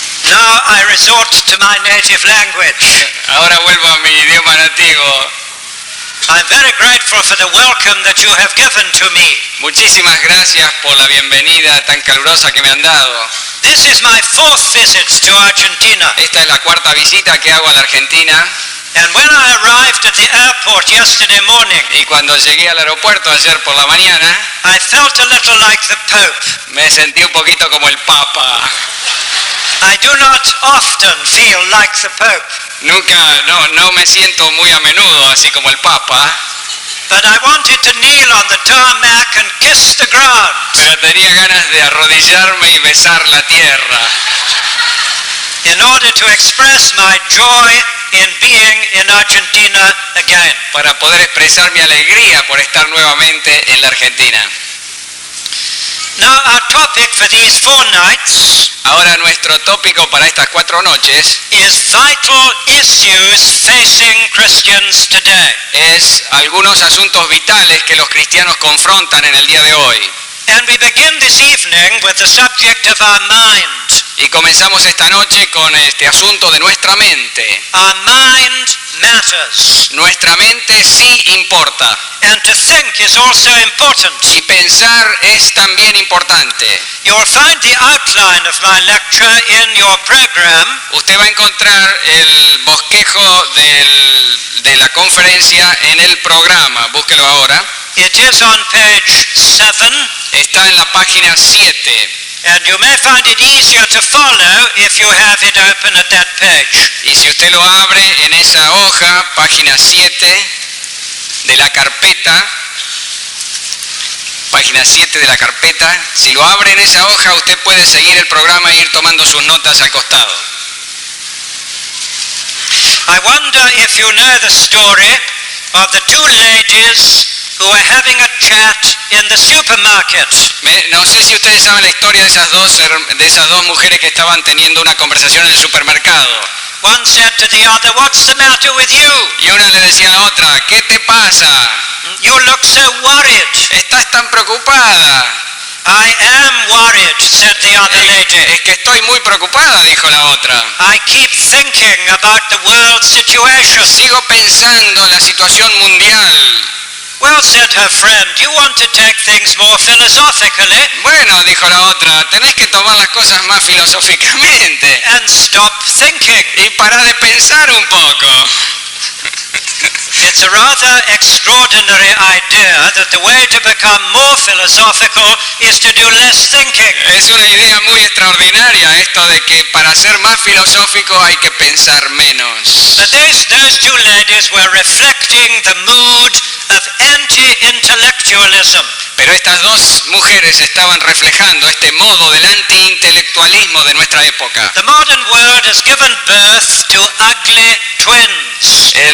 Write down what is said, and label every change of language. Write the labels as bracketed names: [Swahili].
[English] Now I resort to my native language. [Spanish] Ahora vuelvo a mi idioma nativo. [English] I'm very grateful for the welcome that you have given to me. [Spanish] Muchísimas gracias por la bienvenida tan calurosa que me han dado. [English] This is my fourth visit to Argentina. [Spanish] Esta es la cuarta visita que hago a la Argentina. [English] And when I arrived at the airport yesterday morning, [Spanish] Y cuando llegué al aeropuerto ayer por la mañana, [English] I felt a little like the Pope. [Spanish] me sentí un poquito como el Papa. [English] I do not often feel like the Pope, [Spanish] No me siento muy a menudo así como el Papa, [English] but I wanted to kneel on the tarmac and kiss the ground. [Spanish] pero tenía ganas de arrodillarme y besar la tierra [English] In order to express my joy in being in Argentina again. [Spanish] para poder expresar mi alegría por estar nuevamente en la Argentina. [English] Now our topic for these 4 nights [Spanish] Ahora nuestro tópico para estas 4 noches [English] is vital issues facing Christians today. [Spanish] es algunos asuntos vitales que los cristianos confrontan en el día de hoy. [English] And we begin this evening with the subject of our mind. [Spanish] Y comenzamos esta noche con este asunto de nuestra mente. [English] Our mind matters. [Spanish] Nuestra mente sí importa. [English] And to think is also important. [Spanish] Y pensar es también importante. [English] You'll find the outline of my lecture in your program. [Spanish] Usted va a encontrar el bosquejo de la conferencia en el programa. Búsquelo ahora. [English] It is on page 7. [Spanish] Está en la página 7. [English] And you may find it easier to follow if you have it open at that page. [Spanish] Y si usted lo abre en esa hoja, página 7 de la carpeta, página 7 de la carpeta, si lo abre en esa hoja, usted puede seguir el programa e ir tomando sus notas al costado. [English] I wonder if you know the story of the 2 ladies who were having a chat in the supermarket. [Spanish] No sé si ustedes saben la historia de esas dos mujeres que estaban teniendo una conversación en el supermercado. [English] One said to the other, "What's the matter with you? [Spanish] Y una le decía a la otra, ¿qué te pasa? [English] You look so worried." [Spanish] ¿Estás tan preocupada? [English] "I am worried," said the other lady. [Spanish] Es que estoy muy preocupada, dijo la otra. [English] "I keep thinking about the world situation." [Spanish] Sigo pensando en la situación mundial. [English] "Well," said her friend, "you want to take things more philosophically [Spanish] Bueno, dijo la otra, tenés que tomar las cosas más filosóficamente [English] and stop thinking." [Spanish] y parar de pensar un poco. [English] It's a rather extraordinary idea that the way to become more philosophical is to do less thinking. [Spanish] Es una idea muy extraordinaria esto de que para ser más filosófico hay que pensar menos. [English] But those 2 ladies were reflecting the mood of anti-intellectualism. [Spanish] Pero estas dos mujeres estaban reflejando este modo del anti-intelectualismo de nuestra época. [English] The modern world has given birth to ugly twins.